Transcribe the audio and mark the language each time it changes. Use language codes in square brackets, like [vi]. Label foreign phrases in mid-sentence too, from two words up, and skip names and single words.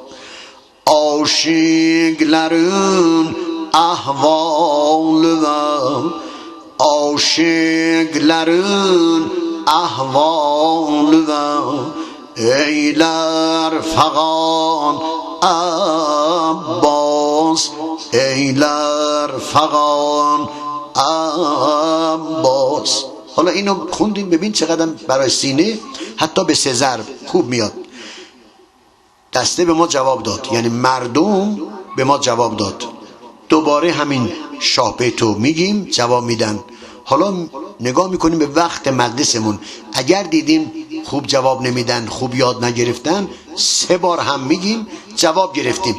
[az] aşıkların ahvalı ve aşıkların ahvalı ve eyler fagan Abbas, eyler fagan Abbas. [fa] حالا اینو خوندیم، ببین چقدر برای سینه حتی به سه ضرب خوب میاد. دسته به ما جواب داد، یعنی مردم به ما جواب داد. دوباره همین شاه بیتو میگیم، جواب میدن. حالا نگاه میکنیم به وقت مجلسمون، اگر دیدیم خوب جواب نمیدن، خوب یاد نگرفتن، 3 بار هم میگیم جواب گرفتیم.